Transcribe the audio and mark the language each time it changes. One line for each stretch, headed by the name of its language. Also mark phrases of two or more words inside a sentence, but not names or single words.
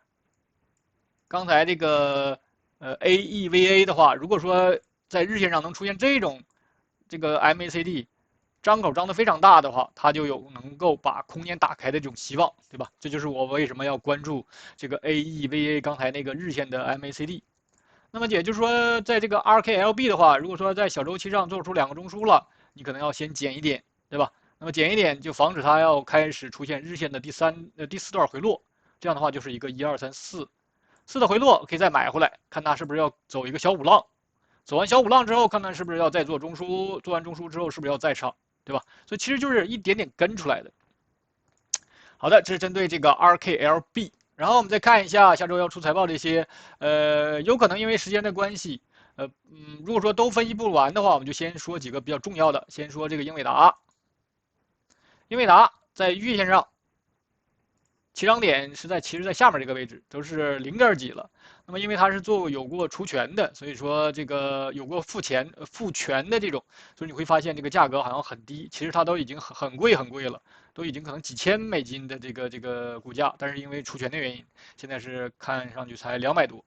Chinese: 剛才這個AEVA 的話，如果說在日線上能出現這種這個 MACD 張口張得非常大的話，它就有能夠把空間打開的這種希望，對吧？這就是我為什麼要關注這個 AEVA 剛才那個日線的 MACD。那麼也就是說，在這個 RKLB 的話，如果說在小周期上做出2個中樞了，你可能要先減一點，對吧？那麼減一點就防止它要開始出現日線的第4段回落，這樣的話就是一個12344的回落，可以再買回來，看它是不是要走一個小五浪，走完小五浪之後，看看是不是要再做中樞，做完中樞之後是不是要再上，對吧？所以其實就是一點點跟出來的。好的，這是針對這個 RKLB。然後我們再看一下下周要出財報這些，有可能因為時間的關係，如果說都分析不完的話，我們就先說幾個比較重要的，先說這個英偉達。英偉達在月線上起漲點是其實在下面這個位置，都是0點幾了。那麼因为它是有过除权的，所以说这个有过付权的这种，所以你会发现这个价格好像很低，其實它都已經很貴了，都已經可能幾千美金的這個股價，但是因為除權的原因，現在是看上去才200多。